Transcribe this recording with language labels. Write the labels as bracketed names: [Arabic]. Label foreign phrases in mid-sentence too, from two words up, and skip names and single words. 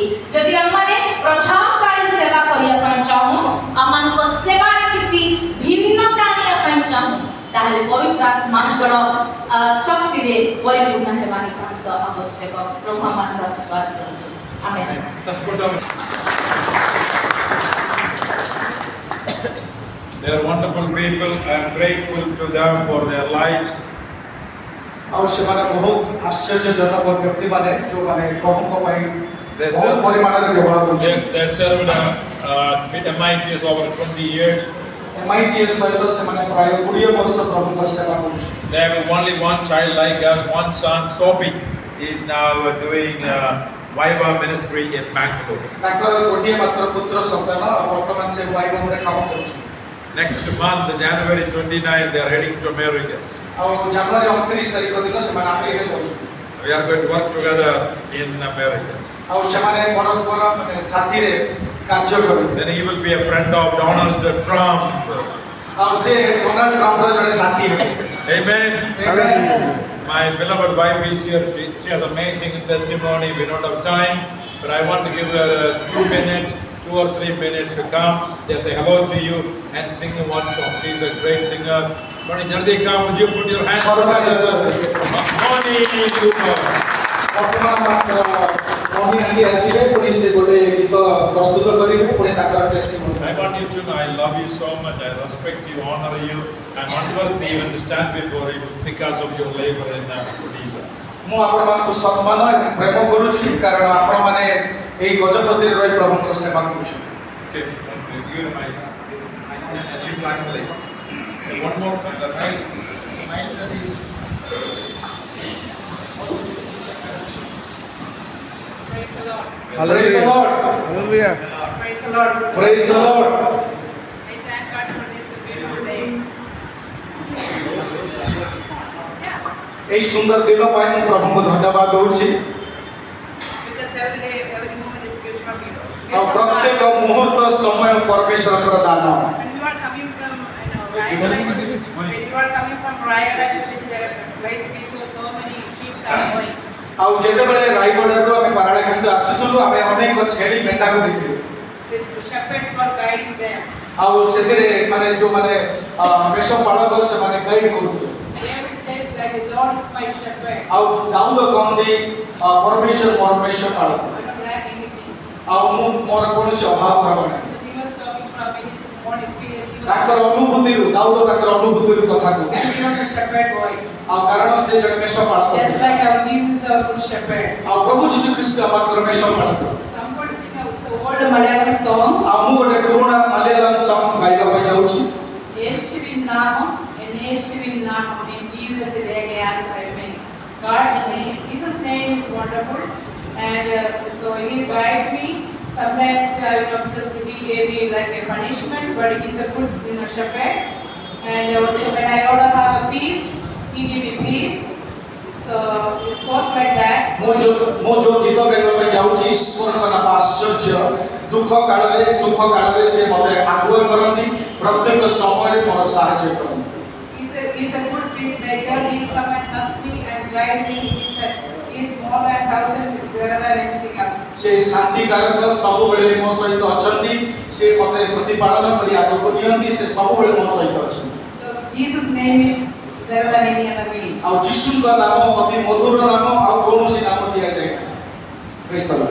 [Odia] ଯଦି ଆମମାନେ ପ୍ରଭାବଶାଳୀ ସେବା କରିବା ପାଇଁ ଚାହୁଁ, ଆମମାନଙ୍କ ସେବାରେ କିଛି ଭିନ୍ନତା ଆଣିବା ପାଇଁ ଚାହୁଁ, ତାହେଲେ ପବିତ୍ର ଆତ୍ମାଙ୍କର ଶକ୍ତିରେ ପରିପୂର୍ଣ୍ଣ ହେବା ନିତାନ୍ତ ଆବଶ୍ୟକ। ପ୍ରଭୁ ଆମମାନଙ୍କୁ ଆଶୀର୍ବାଦ କରନ୍ତୁ। ଆମେନ୍। [English] They are wonderful people. I am grateful to them for their lives. [Odia] ଆଉ ସେମାନେ ବହୁତ ଆଶ୍ଚର୍ଯ୍ୟଜନକ ବ୍ୟକ୍ତି ମାନେ ଯୋଉମାନେ ପ୍ରଭୁଙ୍କ ପାଇଁ ବହୁତ ପରିମାଣରେ ବ୍ୟବହାର କରୁଛନ୍ତି। [English] They served with MITS over 20 years. [Odia] MITS ସହିତ ସେମାନେ ପ୍ରାୟ 20 ବର୍ଷ ପ୍ରଭୁଙ୍କର ସେବା କରୁଛନ୍ତି। [English] They have only one child like us, one son, Sophie. He is now doing Viva ministry in Bangalore. [Odia] ତାଙ୍କର ଗୋଟିଏ ମାତ୍ର ପୁତ୍ର ସନ୍ତାନ ବର୍ତ୍ତମାନ ସେ ୱାଇଭମରେ କାମ କରୁଛନ୍ତି। [English] Next month, January 29, they are heading to America. [Odia] ଆଉ ଜାନୁଆରୀ 29 ତାରିଖ ଦିନ ସେମାନେ ଆମେରିକା ଯାଉଛନ୍ତି। [English] We are going to work together in America. [Odia] ଆଉ ସେମାନେ ପରସ୍ପର ସାଥିରେ କାର୍ଯ୍ୟ କରିବେ। [English] Then he will be a friend of Donald Trump. [Odia] ଆଉ ସେ ଡୋନାଲ୍ଡ ଟ୍ରମ୍ପର ଜଣେ ସାଥୀ ହେବେ। [English] Amen. My beloved wife is here. She has amazing testimony. We don't have time, but I want to give her 2 or 3 minutes to come, just say hello to you and sing one song. She is a great singer. Moni, jaldi come. Would you put your hands Moni, [Odia] ବର୍ତ୍ତମାନ ମାତ୍ର ମନି ଆଣ୍ଟି ଆସିବେ, ପୁଣି ସେ ଗୋଟେ ଗୀତ ପ୍ରସ୍ତୁତ କରିବେ, ପୁଣି ତାଙ୍କର ଟେଷ୍ଟିମୋନି। [English] I want you to know I love you so much. I respect you, honor you. I'm unworthy even to stand before you because of your labor in Odisha. [Odia] ମୁଁ ଆପଣମାନଙ୍କୁ ସମ୍ମାନ ଏବଂ ପ୍ରେମ କରୁଛି, କାରଣ ଆପଣମାନେ ଏହି ଗଜପତିରେ ରହି ପ୍ରଭୁଙ୍କର ସେବା କରୁଛନ୍ତି। [English] Okay, you and you translate. And one more time, that's right. Praise the Lord. Praise the Lord. Hallelujah. Praise the Lord. Praise the Lord. I thank God for this beautiful day. [Odia] ଏହି ସୁନ୍ଦର ଦିନ ପାଇଁ ମୁଁ ପ୍ରଭୁଙ୍କୁ ଧନ୍ୟବାଦ ଦଉଛି। [English] Because every day, every moment is gift from you. [Odia] ଆଉ ପ୍ରତ୍ୟେକ ମୁହୂର୍ତ୍ତ ସମୟ ପରମେଶ୍ୱରଙ୍କର ଦାନ। [English] When you are coming from, Rayagada, when you are coming from Rayagada to this place, we saw so many sheep are going. [Odia] ଆଉ ଯେତେବେଳେ ରାୟଗଡ଼ାରୁ ଆମେ ପାରାଳାଖେମୁଣ୍ଡ ଆସୁଥିଲୁ, ଆମେ ଅନେକ ଛେଳି ମେଣ୍ଢାକୁ ଦେଖିଲୁ। [English] The shepherds were guiding them. [Odia] ଆଉ ସେଥିରେ ମାନେ ଯୋଉମାନେ ମେଷ ପାଳକ ସେମାନେ ଗାଇଡ କରୁଥିଲେ। [English] David says that the Lord is my shepherd. [Odia] ଆଉ ଦାଉଦ କହନ୍ତି ପରମେଶ୍ୱର ମୋର ମେଷ ପାଳକ। [English] I don't lack anything. [Odia] ଆଉ ମୁଁ ମୋର କୌଣସି ଅଭାବ ହେବ ନାହିଁ। [English] Because he was talking from his own experience. He was [Odia] ତାଙ୍କର ଅନୁଭୂତିରୁ ଦାଉଦ ତାଙ୍କର ଅନୁଭୂତିରୁ କଥା କହୁଥିଲେ। [English] he was a shepherd boy. [Odia] ଆଉ କାରଣ ସେ ଜଣେ ମେଷ ପାଳକ। [English] Just like our Jesus is our good shepherd. [Odia] ଆଉ ପ୍ରଭୁ ଯୀଶୁ ଖ୍ରୀଷ୍ଟ ଆମର ମେଷ ପାଳକ। [English] Somebody sing out the old Malayalam song. [Odia] ଆଉ ମୁଁ ଗୋଟେ ପୁରୁଣା ମାଲୟାଲମ ସଙ୍ଗ ଗାଇବା ପାଇଁ ଯାଉଛି। [Malayalam] യേശുവിൻ നാമം യേശുവിൻ നാമം എൻ ജീവിതത്തിലേക്ക് ആശ്രയമേ. [English] God's name, Jesus' name is wonderful, and so He guide me. Sometimes because He gave me like a punishment, but He's a good shepherd. And also when I order have a piece, he give me piece. So it goes like that. [Odia] ମୁଁ ଯୋଉ ଗୀତ ଗାଇବା ପାଇଁ ଯାଉଛି ଈଶ୍ୱରଙ୍କ ନାମ ଆଶ୍ଚର୍ଯ୍ୟ ଦୁଃଖ କାଳରେ ସୁଖ କାଳରେ ସେ ମୋତେ ଆଗୁଆ କରନ୍ତି ପ୍ରତ୍ୟେକ ସମୟରେ ମୋର ସାହାଯ୍ୟ କରନ୍ତି [English] He's a good peacemaker. He come and help me and guide me. He's more than 1,000 better than anything else. [Odia] ସେ ଶାନ୍ତିକାରକ ସବୁବେଳେ ମୋ ସହିତ ଅଛନ୍ତି ସେ ମୋତେ ପ୍ରତିପାଳନ କରି ଆଗକୁ ନିଅନ୍ତି ସେ ସବୁବେଳେ ମୋ ସହିତ ଅଛନ୍ତି [English] So Jesus' name is better than any other name. [Odia] ଆଉ ଯୀଶୁଙ୍କ ନାମ ଅତି ମଧୁର ନାମ ଆଉ କୌଣସି ନାମ ଦିଆଯାଏ ନାହିଁ [English] Praise the Lord